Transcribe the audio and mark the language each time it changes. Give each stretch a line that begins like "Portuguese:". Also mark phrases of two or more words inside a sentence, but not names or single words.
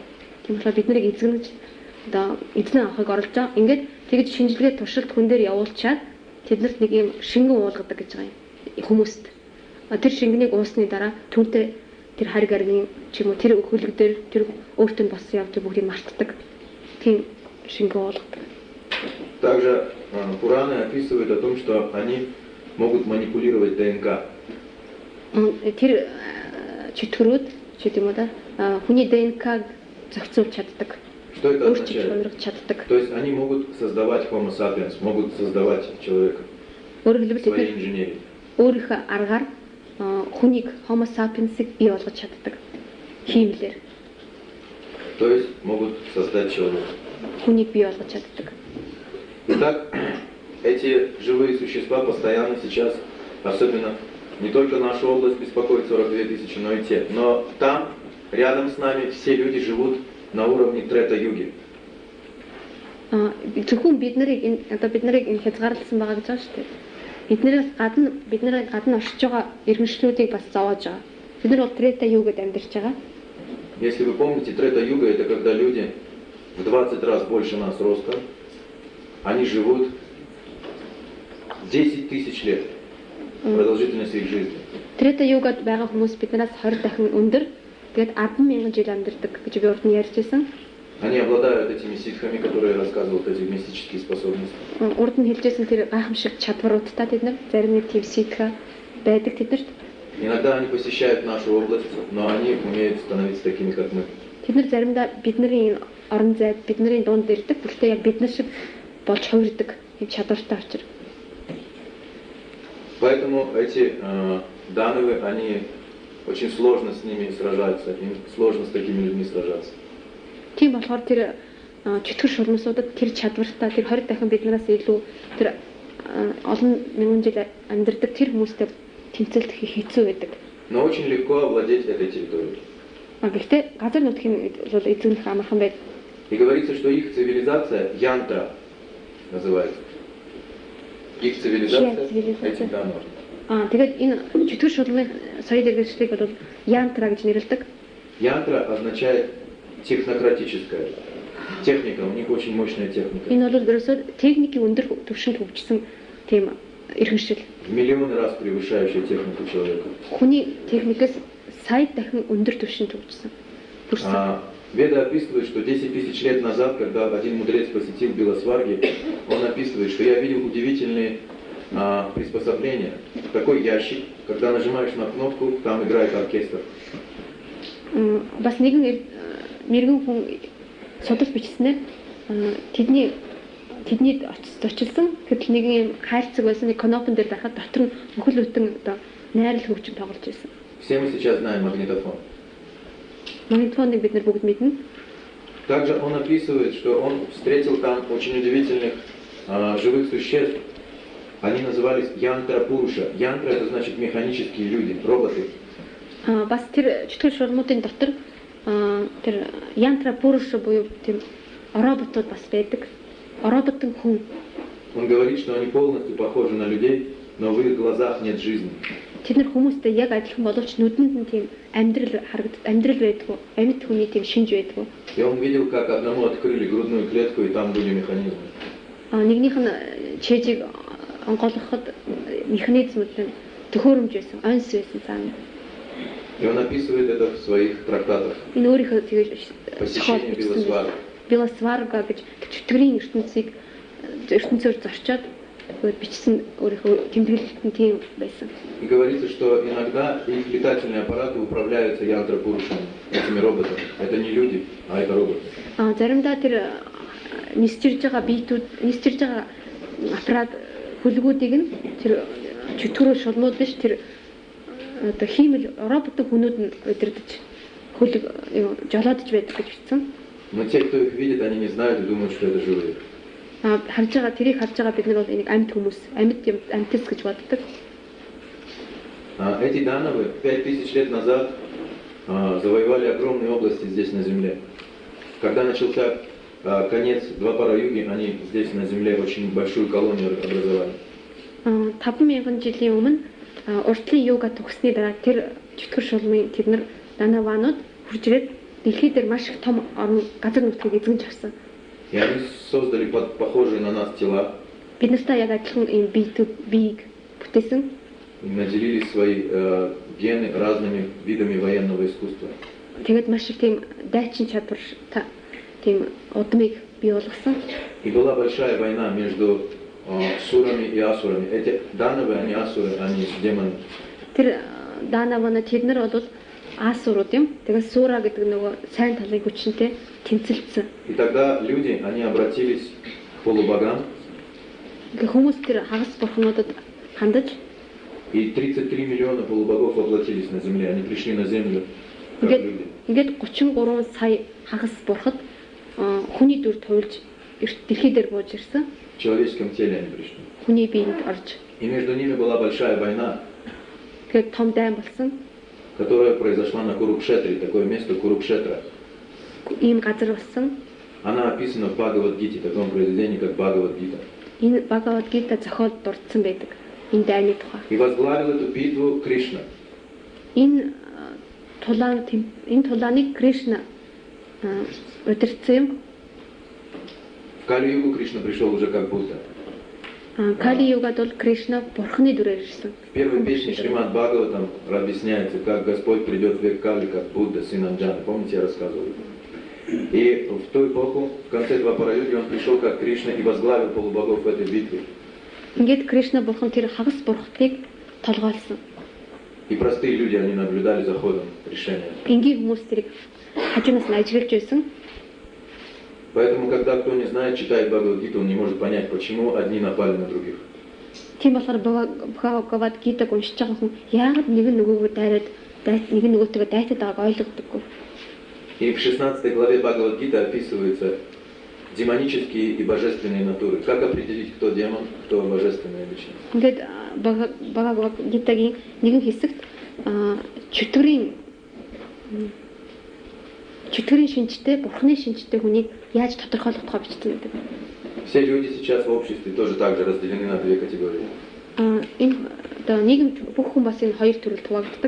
Mongolian: Тийм болохоор бид нарыг эзэгнэж одоо эзэн авахыг оролдож байгаа. Ингээд тэгж шинжилгээ туршилт хүн дээр явуулчаад тэднэрт нэг юм шингэн уулгадаг гэж байгаа юм хүмүүст. Тэр шингэнийг уусны дараа түүнтэй тэр хариг арны ч юм уу тэр хөлөг дээр тэр өөртөө нь болсон явдлыг бүгдийг мартдаг. Тийм шингэн уулгадаг.
Russian: Также Пураны описывают о том, что они могут манипулировать ДНК.
Mongolian: Тэр чөтгөрүүд ч юм уу да хүний ДНК-г зохицуулж чаддаг.
Russian: Что это означает? То есть они могут создавать Homo sapiens, могут создавать человека. Своей инженерии.
Mongolian: Өөрийнхөө аргаар хүнийг Homo sapiens-ыг бий болгож чаддаг. Хиймлэр.
Russian: То есть могут создать человека.
Mongolian: Хүнийг бий болгож чаддаг.
Russian: Итак, эти живые существа постоянно сейчас, особенно не только наша область беспокоит 42 тысячи, но и те. Но там, рядом с нами, все люди живут на уровне Трета-юги.
Mongolian: Зөвхөн бид нарыг энэ хязгаарласан байгаа гэж байна шүү дээ. Бид нарыг гадна оршиж байгаа иргэншлүүдийг бас зовоож байгаа. Бид нар бол Трета-югад амьдарч байгаа.
Russian: Если вы помните, Трета-юга это когда люди в 20 раз больше нас роста, они живут 10 тысяч лет. Продолжительность их жизни.
Mongolian: Трета-югад байгаа хүмүүс биднээс 20 дахин өндөр. Тэгээд 10,000 жил амьдардаг гэж би урд нь ярьж байсан.
Russian: Они обладают этими ситхами, которые рассказывают эти мистические способности.
Mongolian: Урд нь хэлжсэн тэр гайхамшиг чадваруудтай тэд нар зарим нэг тийм ситха байдаг тэднэрт.
Russian: Иногда они посещают нашу область, но они умеют становиться такими, как мы.
Mongolian: Тэд нар заримдаа бидний орон зайд бидний дунд ирдэг. Гэхдээ яг бид нар шиг болж хувирдаг юм чадвартай учраас.
Russian: Поэтому эти дановы, они очень сложно с ними сражаться, им сложно с такими людьми сражаться.
Mongolian: Тийм болохоор тэр чөтгөр шулмсуудад тэр чадвартай тэр 20 дахин биднээс илүү тэр олон мянган жил амьдардаг тэр хүмүүстэй тэмцэлт хэцүү байдаг.
Russian: Но очень легко овладеть этой территорией.
Mongolian: Гэхдээ газар нутгийн бол эзэмлэх амархан байдаг.
Russian: И говорится, что их цивилизация янтра называется. Их цивилизация этих данов.
Mongolian: Тэгээд энэ чөтгөр шулмын соёл иргэншлийг бол янтра гэж нэрлэдэг.
Russian: Янтра означает технократическая. Техника, у них очень мощная техника.
Mongolian: Энэ бол ерөөсөө техникийн өндөр түвшинд хөгжсөн тийм иргэншил.
Russian: В миллионы раз превышающая технику человека.
Mongolian: Хүний техникээс сая дахин өндөр түвшинд хөгжсөн.
Russian: Веда описывает, что 10 тысяч лет назад, когда один мудрец посетил Белосварги, он описывает, что я видел удивительные приспособления. Такой ящик, когда нажимаешь на кнопку, там играет оркестр.
Mongolian: Бас нэгэн мэрэгэн хүн судалж бичснээр тэдний очилсан гэтэл нэг юм хайлцаг байсан нэг кнопн дээр дахад дотор нь өхөл бүтэн одоо найрал хөгжим тоглож байсан.
Russian: Все мы сейчас знаем магнитофон.
Mongolian: Магнитофоныг бид нар бүгд мэднэ.
Russian: Также он описывает, что он встретил там очень удивительных живых существ. Они назывались янтра пуруша. Янтра это значит механические люди, роботы.
Mongolian: Бас тэр чөтгөр шулмуудын дотор тэр янтра пуруша буюу тийм роботууд бас байдаг. Роботын хүн.
Russian: Он говорит, что они полностью похожи на людей, но в их глазах нет жизни.
Mongolian: Тэд нар хүмүүстэй яг адилхан боловч нүдэнд нь тийм амьдрал байдгүй, амьд хүний тийм шинж байдгүй.
Russian: И он видел, как одному открыли грудную клетку, и там были механизмы.
Mongolian: Нэгнийх нь чэжийг онгойлгоход механизмууд нь төхөөрөмж байсан, онс байсан цаана.
Russian: И он описывает это в своих трактатах.
Mongolian: Энэ өөрийнхөө тэгээд
Russian: Посещение Белосварга.
Mongolian: Белосварга гэж чөтгөрийн ертөнцөөр зорчоод бичсэн өөрийнхөө тэмдэглэлтэн тийм байсан.
Russian: И говорится, что иногда их летательные аппараты управляются янтра-пурушами, этими роботами. Это не люди, а это роботы.
Mongolian: Заримдаа тэр нисчирж байгаа аппарат хөлгүүдийг нь тэр чөтгөрөө шулмууд биш тэр одоо хиймэл роботын хүнүүд нь удирдах хөлөг жолоодж байдаг гэж бичсэн.
Russian: Но те, кто их видит, они не знают и думают, что это живые.
Mongolian: Тэрийг харж байгаа бид нар бол энийг амьд хүмүүс, амьтс гэж боддог.
Russian: Эти дановы 5000 лет назад завоевали огромные области здесь на Земле. Когда начался конец Двапара-юги, они здесь на Земле очень большую колонию образовали.
Mongolian: 5000 жилийн өмнө уртлын юга төгссөний дараа тэр чөтгөр шулмын тэд нар данаванууд хурж ирээд дэлхий дээр маш их том орон газар нутгийг эзэмж авсан.
Russian: И они создали похожие на нас тела.
Mongolian: Бид нартай яг адилхан ийм биеийг бүтээсэн.
Russian: И наделили свои гены разными видами военного искусства.
Mongolian: Тэгээд маш их тийм дайчин чадвар тийм удмыг бий болгосон.
Russian: И была большая война между сурами и асурами. Эти данавы, они асуры, они демоны.
Mongolian: Тэр данавана тэд нар бол асурууд юм. Тэгээд сура гэдэг нөгөө сайн талын хүчнтэй тэмцэлцсэн.
Russian: И тогда люди, они обратились к полубогам.
Mongolian: Хүмүүс тэр хагас бурхнуудад хандаж
Russian: И 33 миллиона полубогов воплотились на земле. Они пришли на землю как люди.
Mongolian: Ингээд 33 сая хагас бурхад хүний дүр туулж дэлхий дээр бууж ирсэн.
Russian: В человеческом теле они пришли.
Mongolian: Хүний биед орж.
Russian: И между ними была большая война,
Mongolian: Тэгээд том дайн болсон.
Russian: которая произошла на Курукшетре, такое место Курукшетра.
Mongolian: Ийм газар болсон.
Russian: Она описана в Бхагавад-гите, таком произведении, как Бхагавад-гита.
Mongolian: Энэ Бхагавад-гита зохиол дурдсан байдаг. Энэ дайны тухай.
Russian: И возглавил эту битву Кришна.
Mongolian: Энэ тулааныг Кришна удирдсан юм.
Russian: В Кали-югу Кришна пришел уже как Будда.
Mongolian: Кали-югад бол Кришна бурхны дүрээр ирсэн.
Russian: В первой песне Шримад Бхагаватам объясняется, как Господь придет в век Кали, как Будда, сын Анджаны. Помните, я рассказывал? И в ту эпоху, в конце Двапара-юги, он пришел как Кришна и возглавил полубогов в этой битве.
Mongolian: Ингээд Кришна бурхан тэр хагас бурхтыг толгойлсон.
Russian: И простые люди, они наблюдали за ходом решения.
Mongolian: Энгийн хүмүүс тэрийг хажуунаас нь ажиглаж байсан.
Russian: Поэтому, когда кто не знает, читает Бхагавад-гиту, он не может понять, почему одни напали на других.
Mongolian: Тийм болохоор Бхагавад-гитаг уншиж байгаа хүн яагаад нэг нь нөгөөгөө дайраад нэг нь нөгөөтэйгээ дайтаад байгааг ойлгодоггүй.
Russian: И в 16 главе Бхагавад-гиты описываются демонические и божественные натуры. Как определить, кто демон, кто божественная личность?
Mongolian: Ингээд Бхагавад-гитагийн нэгэн хэсэгт чөтгөрийн шинжтэй, бурхны шинжтэй хүнийг яаж тодорхойлох тухай бичсэн гэдэг.
Russian: Все люди сейчас в обществе тоже так же разделены на две категории.
Mongolian: Энэ нийгэмд бүх хүн бас энэ хоёр төрөлд хуваагддаг.